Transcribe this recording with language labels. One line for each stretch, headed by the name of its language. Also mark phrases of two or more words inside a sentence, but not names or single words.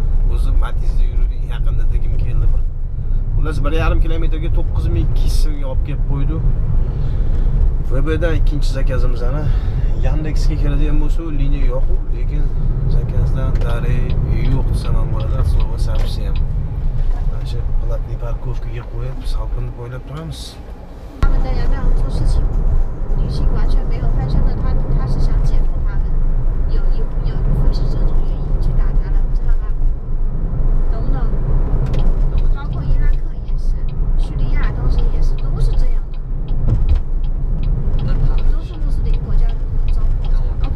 Uzbek: O'zim Matizda yurdim, yaqinda degim keldi bir. Xullas 1,5 kilometrga 9200 so'mga olib kelib qo'ydi. VBdan ikkinchi zakazimiz ana Yandexga keladigan bo'lsa, liniya yo'q, lekin zakazdan darak yo'q desam ham bo'ladi.
Russian: Слово совсем.
Uzbek: Mana shu platniy parkovkaga qo'yib, salqinni poylab turamiz.
Chinese: 他们在这样做事情，女性完全没有翻身的，他是想解脱他们，有一部分是这种原因去打他的，知道吧？等等，包括伊拉克也是，叙利亚当时也是，都是这样的，都是穆斯林国家的糟粕。OK，